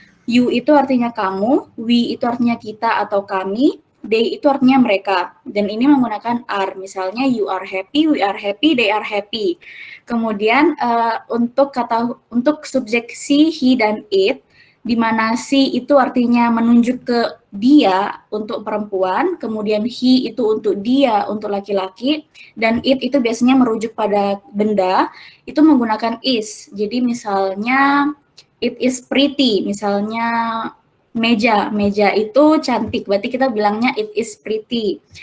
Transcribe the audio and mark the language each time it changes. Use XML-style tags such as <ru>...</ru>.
<id>You itu artinya kamu, we itu artinya kita atau kami, they itu artinya mereka. Dan ini menggunakan are.</id> <en>Misalnya you are happy, we are happy, they are happy.</en> <id>Kemudian untuk subjek she, he, dan it, di mana she itu artinya menunjuk ke dia untuk perempuan, kemudian he itu untuk dia untuk laki-laki, dan it itu biasanya merujuk pada benda, itu menggunakan is. Jadi misalnya</id> <en>it is pretty,</en> <id>misalnya meja itu cantik, berarti kita bilangnya it is pretty.</id>